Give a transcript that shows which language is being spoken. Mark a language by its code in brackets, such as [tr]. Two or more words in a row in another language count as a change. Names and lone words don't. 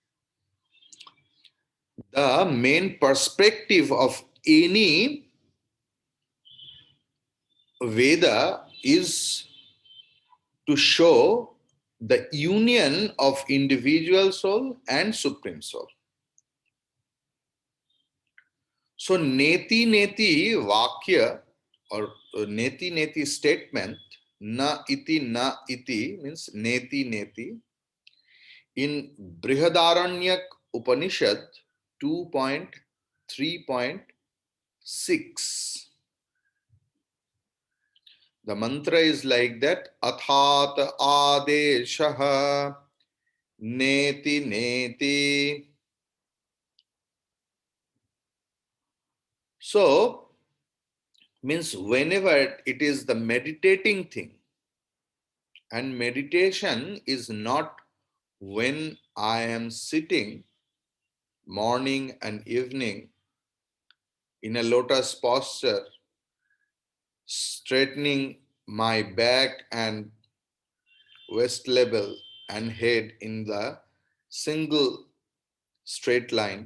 [en] The main perspective of any Veda is to show the union of individual soul and supreme soul. So [sa] neti neti vakya [en] or [sa] neti neti [en] statement, [sa] na iti [en] means [sa] neti neti. [en] In Brihadaranyaka Upanishad 2.3.6, the mantra is like that: [sa] Athat adeshaha neti neti. [en] So, means whenever it is the meditating thing, and meditation is not when I am sitting morning and evening in a lotus posture, straightening my back and waist level and head in the single straight line.